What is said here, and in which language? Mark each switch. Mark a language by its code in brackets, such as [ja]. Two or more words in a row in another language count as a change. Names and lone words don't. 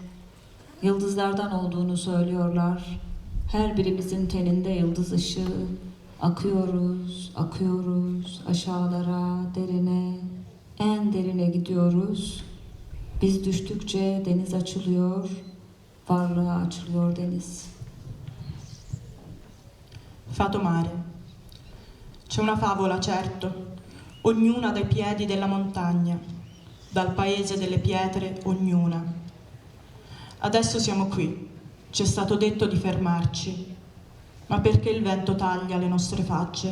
[tr] Yıldızlardan olduğunu söylüyorlar. Her birimizin teninde yıldız ışığı. Akıyoruz, akıyoruz aşağılara, derine, en derine gidiyoruz. Biz düştükçe deniz açılıyor, varlığa açılıyor deniz. Fato Mare. [it] C'è una favola, certo, ognuna dai piedi della montagna. dal paese delle pietre ognuna. Adesso siamo qui, ci è stato detto di fermarci, ma perché il vento taglia le nostre facce?